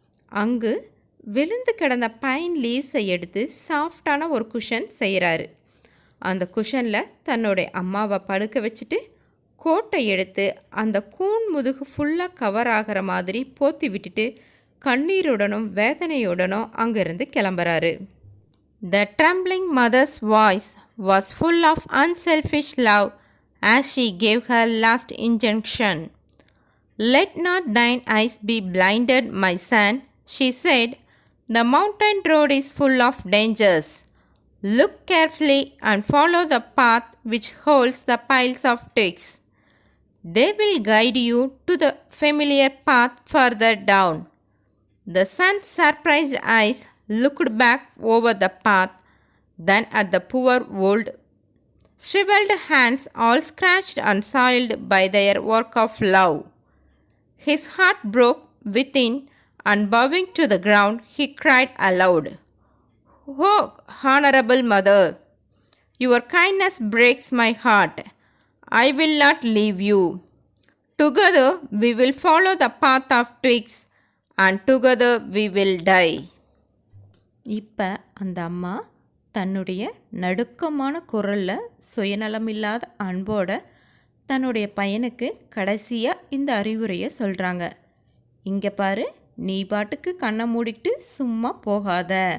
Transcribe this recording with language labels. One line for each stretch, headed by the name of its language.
Tamil: அங்கு விழுந்து கிடந்த பைன் லீவ்ஸை எடுத்து சாஃப்டான ஒரு குஷன் செய்கிறாரு. அந்த குஷனில் தன்னுடைய அம்மாவை படுக்க வச்சுட்டு கோட்டை எடுத்து அந்த கூன் முதுகு ஃபுல்லாக கவர் ஆகிற மாதிரி போத்தி விட்டுட்டு கண்ணீருடனும் வேதனையுடனும் அங்கிருந்து கிளம்புறாரு.
English: The trembling mother's voice was full of unselfish love as she gave her last injunction. "Let not thine eyes be blinded, my son," she said. "The mountain road is full of dangers. Look carefully and follow the path which holds the piles of twigs. They will guide you to the familiar path further down." The son's surprised eyes looked back over the path, then at the poor old shriveled hands all scratched and soiled by their work of love. His heart broke within, and bowing to the ground, he cried aloud, "Oh, honorable mother, your kindness breaks my heart. I will not leave you. Together we will follow the path of twigs, and together we will die."
Tamil: இப்போ அந்த அம்மா தன்னுடைய நடுக்கமான குரலில் சுயநலமில்லாத அன்போட தன்னுடைய பையனுக்கு கடைசியாக இந்த அறிவுரையை சொல்கிறாங்க. இங்கே பாரு, நீ பாட்டுக்கு கண்ணை மூடிக்கிட்டு சும்மா போகாத.